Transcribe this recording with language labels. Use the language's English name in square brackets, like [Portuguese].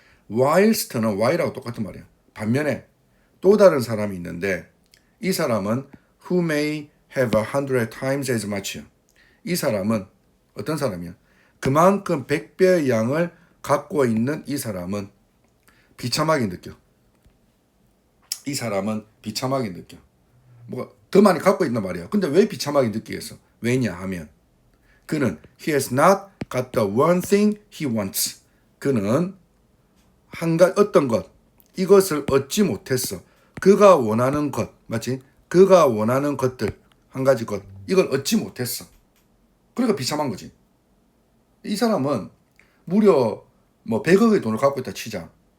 [Korean] whilst는 why라고 똑같은 말이야. 반면에 또 다른 사람이 있는데 이 사람은 [English] who may have 100 times as much. [Korean] 이 사람은 어떤 사람이야? 그만큼 100배의 양을 갖고 있는 이 사람은 비참하게 느껴. 이 사람은 비참하게 느껴. 뭐가 더 많이 갖고 있단 말이야. 근데 왜 비참하게 느끼겠어? 왜냐 하면 그는 [English] he has not got the one thing he wants. [Korean] 그는 어떤 것, 이것을 얻지 못했어. 그가 원하는 것, 맞지? 그가 원하는 것들, 한 가지 것, 이걸 얻지 못했어. 그러니까 비참한 거지. 이 사람은 무려 100억의 돈을 갖고 있다 치자.